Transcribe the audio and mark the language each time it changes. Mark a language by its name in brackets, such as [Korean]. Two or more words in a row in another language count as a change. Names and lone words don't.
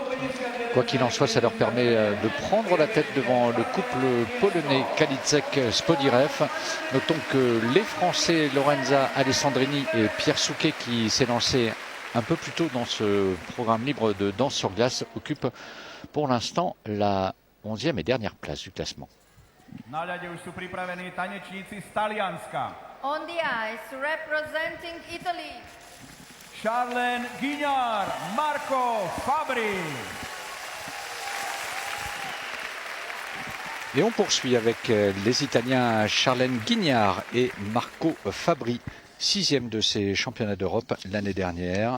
[French] Quoi qu'il en soit, ça leur permet de prendre la tête devant le couple polonais Kaliczek-Spodirev. Notons que les Français Lorenza Alessandrini et Pierre Souquet, qui s'est lancé un peu plus tôt dans ce programme libre de danse sur glace, occupent pour l'instant la 11e et dernière place du classement. [Slovak] Na ľade už sú pripravení tanečníci z Talianska. [English] On the ice, representing Italy, Charlène Guignard, Marco Fabri. [French] Et on poursuit avec les Italiens Charlène Guignard et Marco Fabri, 6e de ces championnats d'Europe l'année dernière.